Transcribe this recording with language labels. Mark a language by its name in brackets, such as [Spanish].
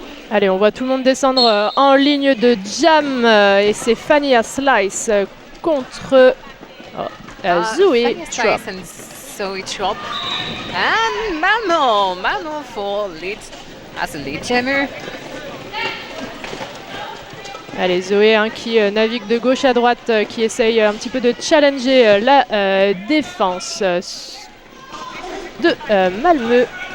[French] Allez, on voit tout le monde descendre en ligne de jam et c'est Fania Slice contre Zoe Trop. Zoe Trop. [English] And Mano for lead as a lead jammer. [French] Allez, Zoé qui navigue de gauche à droite, qui essaye un petit peu de challenger la défense de Malmö.